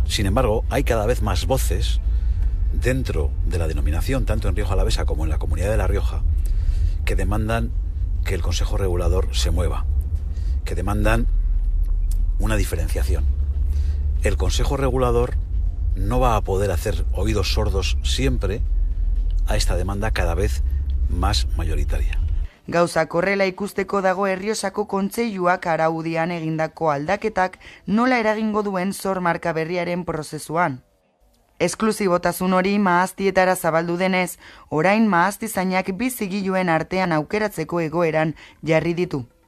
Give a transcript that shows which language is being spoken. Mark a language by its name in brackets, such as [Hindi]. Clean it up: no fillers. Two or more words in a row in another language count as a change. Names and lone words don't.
[Spanish] Sin embargo, hay cada vez más voces dentro de la denominación, tanto en Rioja Alavesa como en la Comunidad de La Rioja, que demandan que el Consejo Regulador se mueva, que demandan una diferenciación. El Consejo Regulador no va a poder hacer oídos sordos siempre a esta demanda cada vez más mayoritaria. [Basque] Gauzak horrela ikusteko dago Errioxako kontseiluak araudian egindako aldaketak nola eragingo duen zor marka berriaren prozesuan. Esklusibotasun hori mahaztietara zabaldu denez, orain mahaztizainak bi zigiluen artean aukeratzeko egoeran jarri ditu.